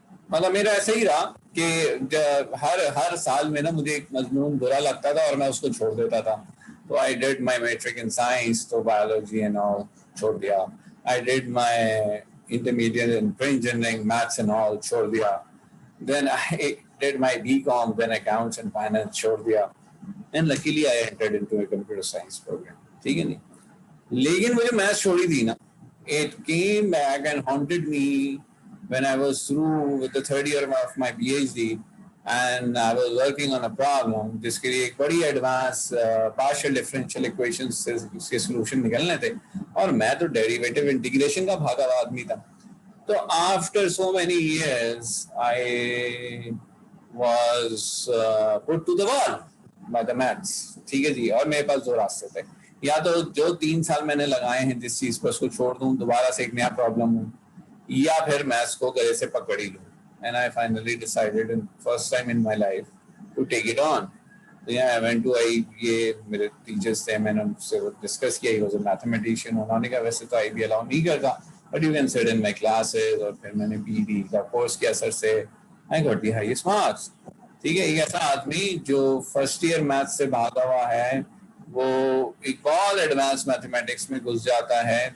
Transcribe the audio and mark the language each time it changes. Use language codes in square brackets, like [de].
[ur] مطلب میرا ایسا ہی رہا کہ ہر سال میں نا مجھے ایک مضمون برا لگتا تھا اور میں اس کو چھوڑ دیتا تھا. [en] تو I did my metric in science, تو biology and all [ur] چھوڑ دیا. [en] I did my intermediate in engineering, maths and all [ur] چھوڑ دیا. [en] Then I did my BCom, then accounts and finance [ur] چھوڑ دیا. [en] And luckily I entered into a computer science program. [ur] ٹھیک ہے نہیں, لیکن مجھے میتھس چھوڑی تھی نا, [en] it came back and haunted me when I was through with the third year of my PhD and I was working on a problem [ur] جس کے لیے ایک بڑی ایڈوانس پارشل ڈفرینشیل ایکویشنز سے اس کے سولوشن نکلنے تھے, اور میں تو ڈیریویٹو انٹیگریشن کا بھاگا ہوا آدمی تھا. [en] تو after so many years I was put to the wall by the maths. [ur] ٹھیک ہے جی, اور میرے پاس دو راستے تھے, یا تو جو 3 سال میں نے لگائے ہیں جس چیز پر اس کو چھوڑ دوں, دوبارہ سے ایک نیا پرابلم ہوں, یا پھر میتھس کو گلے سے پکڑ ہی لوں. [en] And I finally decided in first time in my life to take it on. So yeah, I went to [ur] یہ میرے ٹیچرس تھے, میں نے ان سے ڈسکس کیا, [en] he was a mathematician. [ur] انہوں نے کہا ویسے تو IB الاؤ نہیں کرتا, [en] but you can sit in my classes. [ur] اور پھر میں نے PhD کا کورس کیا سر سے, [en] I got the highest marks. [ur] ٹھیک ہے, ایک ایسا آدمی جو فرسٹ ایئر میتھس سے بھاگا ہوا ہے وہ ایک بہت ایڈوانس میتھمیٹکس میں گھس جاتا ہے.